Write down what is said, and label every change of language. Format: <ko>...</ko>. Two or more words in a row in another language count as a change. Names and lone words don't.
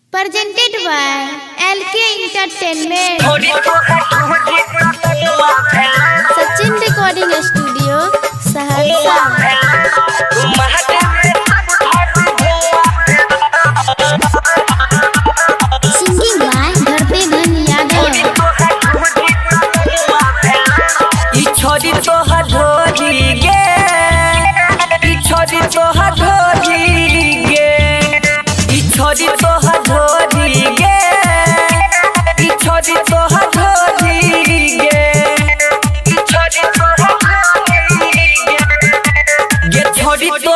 <en>presented by LK Entertainment. Sachin Recording Studio, Saharsa. Singing by Dharpedhan Yadav.</en> <mai>छोड़ी तो हथोड़ी गे, छोड़ी तो हथोड़ी गे, छोड़ी तो हथोड़ी गे, छोड़ी तो हथोड़ी गे, छोड़ी तो हथोड़ी गे, छोड़ी तो</mai>